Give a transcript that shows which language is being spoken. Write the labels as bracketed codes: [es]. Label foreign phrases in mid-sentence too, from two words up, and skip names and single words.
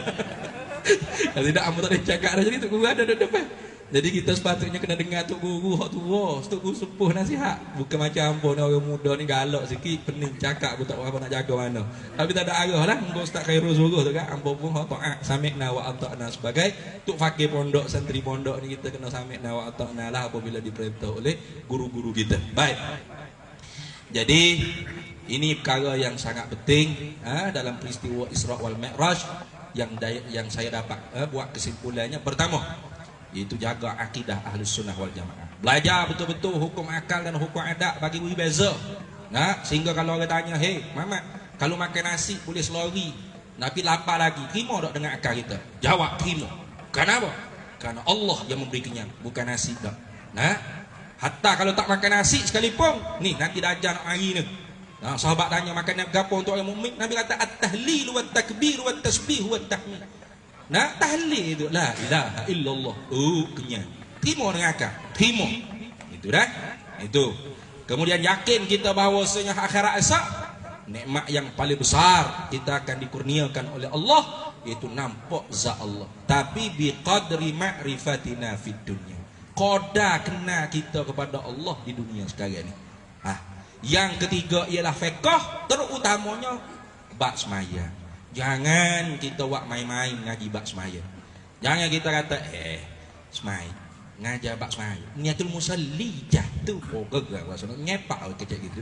[ms] Kalau tidak hamba tak boleh cakap dah, jadi tok guru ada duduk depan. Jadi kita sepatutnya kena dengar tok guru hak tua, tok guru sepuh nasihat. Bukan macam hamba ni orang muda ni galak sikit, pening cakap pun tak apa nak jaga mana. Tapi tak ada arah lah. Hamba Ustaz Khairul suruh tu kan, hamba pun hak taat [ar] سمعنا وأطعنا [ms] sebagai tok fakir pondok, santri pondok ni kita kena [ar] سمعنا وأطعنا [ms] lah apabila diperintah oleh guru-guru kita. Baik. Jadi ini perkara yang sangat penting dalam peristiwa Isra wal Mi'raj yang saya dapat buat kesimpulannya. Pertama, iaitu jaga akidah Ahlus Sunnah wal Jamaah. Belajar betul-betul hukum akal dan hukum adat bagi berbeza. Sehingga kalau orang tanya, "Hei, Mamat, kalau makan nasi boleh selori, tapi lapar lagi, terima tak dengan akal kita?" Jawab, terima. Kenapa? Karena Allah yang memberi kenyang, bukan nasi tak. Hatta kalau tak makan nasi sekalipun, ni nanti dah ajar nak mari ni. Sahabat tanya makan apa untuk orang mukmin? Nabi kata [ar] التهليل والتكبير والتسبيح والتحميد. [ms] Tahlil itu [ar] لا إله إلا الله. [ms] Kenyang. Terima dengan akal. Terima. Itu dah. Itu. Kemudian yakin kita bahawasanya akhirat esok nikmat yang paling besar kita akan dikurniakan oleh Allah, iaitu nampak zat Allah. [ar] Tapi بقدر معرفتنا في الدنيا. [ms] Qadar kenal kita kepada Allah di dunia sekarang ni. Yang ketiga ialah fiqh, terutamanya bab semaya. Jangan kita buat main-main ngaji bab semaya. Jangan kita kata semaya ngajar bab semaya. [ar] نية المصلي [ms] jatuh gegar rasanya nyepak kecak gitu.